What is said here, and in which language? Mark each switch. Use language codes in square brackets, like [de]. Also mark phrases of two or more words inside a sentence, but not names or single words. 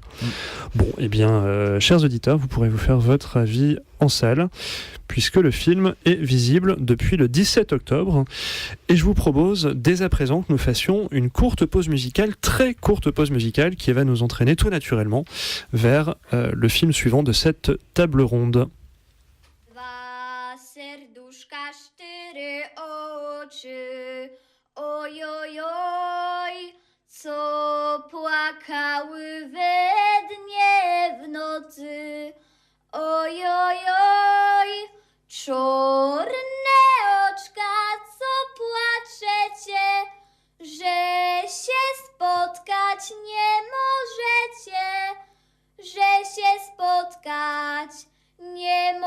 [fr] Bon, eh bien, chers auditeurs, vous pourrez vous faire votre avis en salle, puisque le film est visible depuis le 17 octobre. Et je vous propose dès à présent que nous fassions une courte pause musicale, très courte pause musicale, qui va nous entraîner tout naturellement vers le film suivant de cette table ronde. [pl] Dwa serduszka, 4 oczy, oj, oj, oj, co płakały we dnie w nocy. Oj, oj, oj, czarne oczka, co płaczecie, że się spotkać nie możecie, że się spotkać nie